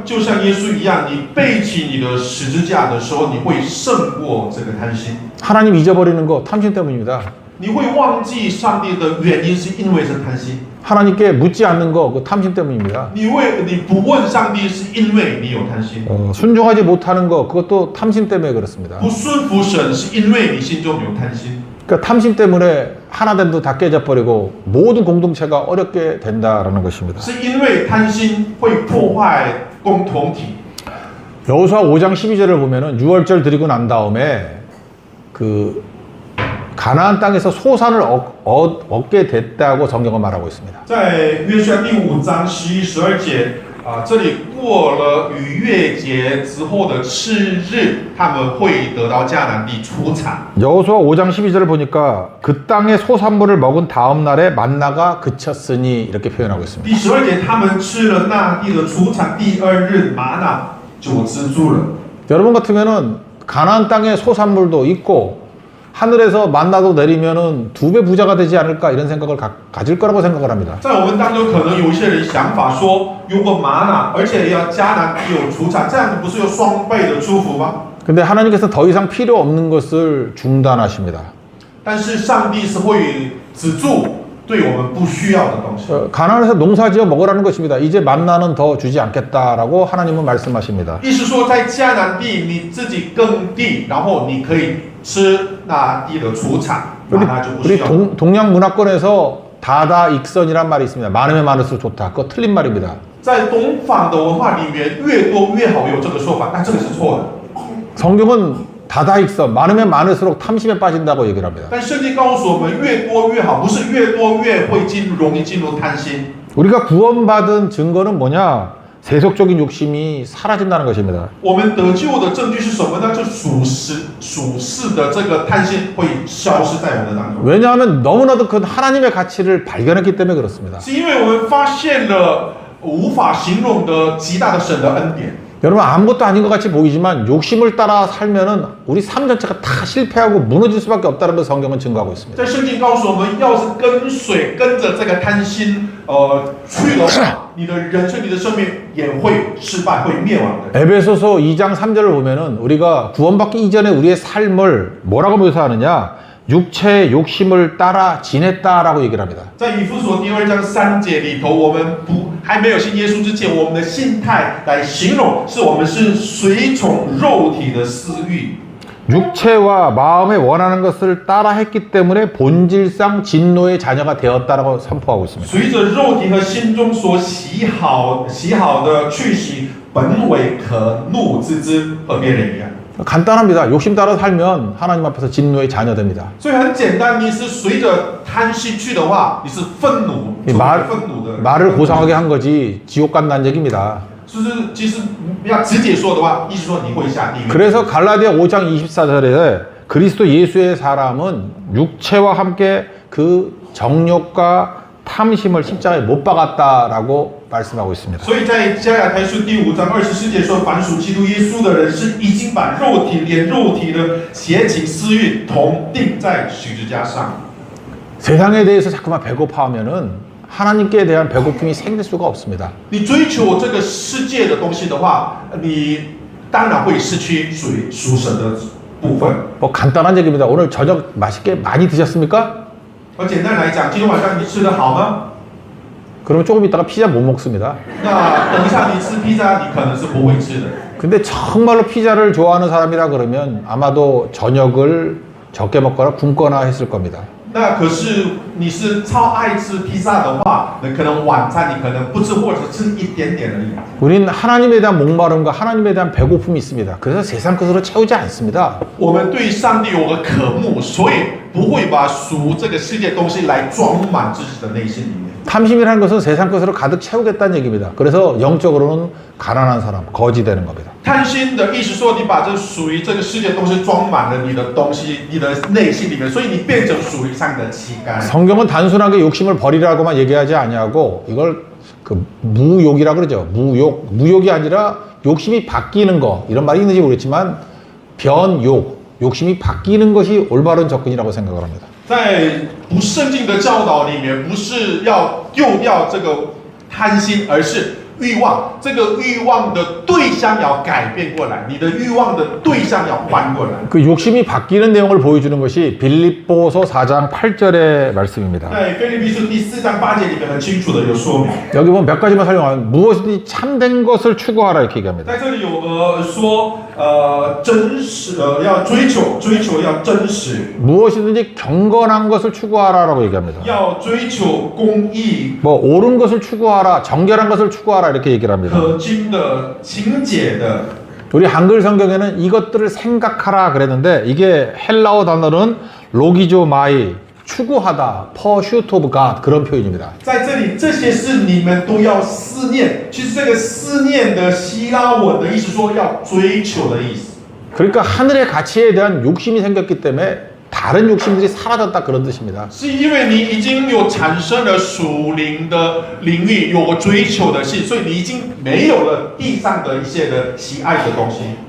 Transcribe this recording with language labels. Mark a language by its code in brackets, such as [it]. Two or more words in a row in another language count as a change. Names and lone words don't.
[zh] 就像耶稣一样，你背起你的十字架的时候，你会胜过这个贪心。 [ko] 하나님 잊어버리는 거 탐심 때문입니다. [zh] 你会忘记上帝的原因，是因为是贪心。 [ko] 하나님께 묻지 않는 거 그 탐심 때문입니다. [zh] 你不问上帝，是因为你有贪心。 [ko] 순종하지 못하는 거 그것도 탐심 때문에 그렇습니다. [zh] 不顺服神，是因为你心中有贪心。 [ko] 그러니까 탐심 때문에 하나됨도 다 깨져버리고 모든 공동체가 어렵게 된다라는 것입니다. [zh] 是因为贪心会破坏共同体。 [ko] 여호수아 5장 12절을 보면은 6월절 드리고 난 다음에 그 가나안 땅에서 소산을 얻게 됐다고 성경은 말하고 있습니다. [zh] 在约书亚第5章11、12节这里过了逾越节之后的次日，他们会得到迦南地出产。 [ko] 여호수아 5장 12절을 보니까 그 땅의 소산물을 먹은 다음 날에 만나가 그쳤으니 이렇게 표현하고 있습니다. [zh] 第12节，他们吃了那地的出产，第2日玛纳就止住了。 [ko] 여러분 같으면은 가나안 땅에 소산물도 있고 하늘에서 만나도 내리면은 2배 부자가 되지 않을까 이런 생각을 가질 거라고 생각을 합니다. [zh] 在我们当中，可能有一些人想法说，如果玛纳，而且要迦南地有出产，这样子不是有双倍的祝福吗？ [ko] 근데 하나님께서 더 이상 필요 없는 것을 중단하십니다. [zh] 但是上帝是会止住对我们不需要的东西。 [ko] 가나안에서 농사지어 먹으라는 것입니다. 이제 만나는 더 주지 않겠다라고 하나님은 말씀하십니다. [zh] 意思说，在迦南地你自己耕地，然后你可以吃那地的出产，玛纳就不需 [ko] 우리 [zh] 要。 [ko] 동양 문화권에서 다다익선이란 말이 있습니다. 많으면 많을수록 좋다. 그거 틀린 말입니다. [zh] 在东方的文化里面，越多越好，有这个说法，但这个是错的。 [ko] 성경은 다다익선, 많으면 많을수록 탐심에 빠진다고 얘기를 합니다. [zh] 但圣经告诉我们，越多越好，不是越多越会容易进入贪心。 [ko] 우리가 구원받은 증거는 뭐냐? 세속적인 욕심이 사라진다는 것입니다. [zh] 我们得救的证据是什么呢？就属世的这个贪心会消失在我们的当中。 [ko] 왜냐하면 너무나도 큰 하나님의 가치를 발견했기 때문에 그렇습니다. [zh] 是因为我们发现了无法形容的极大的神的恩典。 [ko] 여러분 아무것도 아닌 것 같이 보이지만 욕심을 따라 살면은 우리 삶 전체가 다 실패하고 무너질 수밖에 없다는 걸 성경은 증거하고 있습니다. [zh] 在圣经告诉我们，要是跟着这个贪心去的话，你的人生、你的生命也会失败，会灭亡的。 [ko] 에베소서 2장 3절을 보면은 우리가 구원받기 이전에 우리의 삶을 뭐라고 묘사하느냐? 육체의 욕심을 따라 지냈다라고 얘기를 합니다. [zh] 在以弗所第2章3节里头，我们还没有信耶稣之前，我们的心态来形容，是我们是随从肉体的私欲。 [ko] 육체와 마음에 원하는 것을 따라 했기 때문에 본질상 진노의 자녀가 되었다라고 선포하고 있습니다. [zh] 随着肉体和心中所喜好的去行，本为可怒之子，和别人一样。 [ko] 간단합니다. 욕심 따라 살면 하나님 앞에서 진노의 자녀 됩니다. [zh] 所以很简单，你是随着贪心去的话，你是愤怒，成为愤怒的。 [ko] 말을 고상하게 한 거지 지옥 간다는 얘기입니다. [zh] 就是其实要直接说的话，意思说你会下地狱。 [ko] 그래서 갈라디아 5장 24절에 그리스도 예수의 사람은 육체와 함께 그 정욕과 탐심을 십자가에 못 박았다라고 말씀하고 있습니다. [zh] 所以在加拉太书第5章24节说，凡属基督耶稣的人是已经把肉体连肉体的邪情私欲同定在十字架上。 [ko] 세상에 대해서 자꾸만 배고파하면은 하나님께 대한 배고픔이 생길 수가 없습니다. [zh] 你追求这个世界的东西的话，你当然会失去属神的部分。 [ko] 뭐 간단한 얘기입니다. 오늘 저녁 맛있게 많이 드셨습니까? [zh] 简单来讲，今天晚上你吃得好吗？ [ko] 그러면 조금 있다가 피자 못 먹습니다. [zh] 那等一下你吃披萨，你可能是不会吃的。 [ko] 근데 정말로 피자를 좋아하는 사람이라 그러면 아마도 저녁을 적게 먹거나 굶거나 했을 겁니다. [zh] 那可是你是超爱吃披萨的话，那可能晚餐你可能不吃或者吃一点点而已。 [ko] 우린 하나님에 대한 목마름과 하나님에 대한 배고픔이 있습니다. 그래서 세상 것으로 채우지 않습니다. [zh] 我们对上帝有个渴慕，所以不会把属这个世界东西来装满自己的内心里面。 [ko] 탐심이라는 것은 세상 것으로 가득 채우겠다는 얘기입니다. 그래서 영적으로는 가난한 사람, 거지 되는 겁니다. [zh] 贪心的意思说，你把这属于这个世界东西装满了你的东西，你的内心里面，所以你变成属于上帝的乞丐。 [ko] 성경은 단순하게 욕심을 버리라고만 얘기하지 아니하고 이걸 그 무욕이라 그러죠. 무욕이 아니라 욕심이 바뀌는 거 이런 말이 있는지 모르겠지만 변욕, 욕심이 바뀌는 것이 올바른 접근이라고 생각을 합니다. [zh] 在不圣经的教导里面，不是要丢掉这个贪心，而是欲望。这个欲望的对象要改变过来，你的欲望的对象要换过来。 [ko] 그 욕심이 바뀌는 내용을 보여주는 것이 빌립보서 4장 8절의 말씀입니다. [zh] 在腓立比书第4章8节里面很清楚的有说明。 [ko] 여기 보면 몇 가지만 설명하면 무엇이든지 참된 것을 추구하라 이렇게 얘기합니다. [zh] 在这里有说真实要追求要真实， [ko] 무엇이든지 경건한 것을 추구하라라고 얘기합니다. [zh] 要追求公义、 [ko] 뭐 옳은 것을 추구하라, 정결한 것을 추구하라 이렇게 얘기를 합니다. [zh] 可敬的、清洁的。 [ko] 우리 한글 성경에는 이것들을 생각하라 그랬는데 이게 헬라어 단어는 로기조마이, 추구하다, [en] pursuit of God [ko] 그런 표현입니다. [zh] 在这里，这些事你们都要思念。其实这个思念的希腊文的意思说要追求的意思。 [ko] 그러니까 하늘의 가치에 대한 욕심이 생겼기 때문에 다른 욕심들이 사라졌다 그런 뜻입니다. [zh] 是因为你已经有产生了属灵的领域，有个追求的心，所以你已经没有了地上的一些的喜爱的东西。